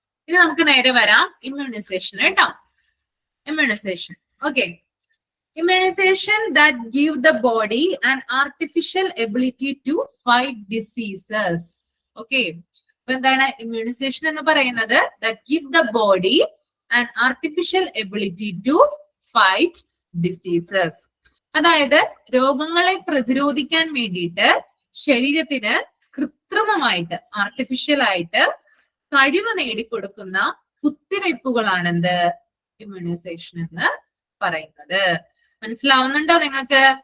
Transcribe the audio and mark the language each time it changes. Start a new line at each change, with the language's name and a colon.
Malayalam: ഇനി നമുക്ക് നേരെ വരാം ഇമ്മ്യൂണൈസേഷൻ കേട്ടോ. Immunisation. Okay.
English: Immunization that give the body an artificial ability to fight diseases. Okay.
Malayalam: അപ്പൊ എന്താണ് immunization എന്ന് പറയുന്നത്?
English: That give the body an artificial ability to fight diseases.
Malayalam: അതായത് രോഗങ്ങളെ പ്രതിരോധിക്കാൻ വേണ്ടിയിട്ട് ശരീരത്തിന് കൃത്രിമമായിട്ട്, ആർട്ടിഫിഷ്യൽ ആയിട്ട് കഴിവ് നേടിക്കൊടുക്കുന്ന കുത്തിവയ്പ്പുകളാണെന്ത്, ഇമ്മ്യൂണൈസേഷൻ എന്ന് പറയുന്നത്. മനസ്സിലാവുന്നുണ്ടോ നിങ്ങൾക്ക്?